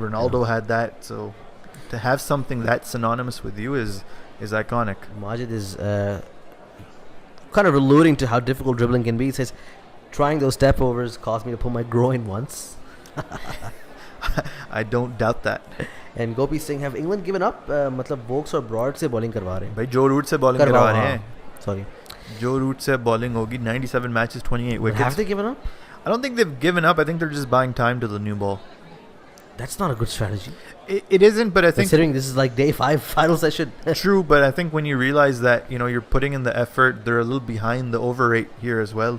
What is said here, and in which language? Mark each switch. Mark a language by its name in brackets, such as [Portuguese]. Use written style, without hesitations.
[English] Ronaldo had that. So to have something that synonymous with you is iconic. Majid is kind of alluding to how difficult dribbling can be. He says, trying those step overs caused me to pull my groin once. I don't doubt that. And Gopi Singh, have England given up? [Hindi] मतलब Woakes और broad से bowling करवा रहे हैं. भाई जो root से bowling करवा रहे हैं. [English] Sorry. [Hindi] जो रूट से बॉलिंग होगी. 97 matches, 28 [English] But wickets. have they given up? I don't think they've given up. I think they're just buying time to the new ball. That's not a good strategy. It isn't, but I think Considering this is like day 5 final session. true. But I think when you realize that you're putting in the effort, they're a little behind the over rate here as well.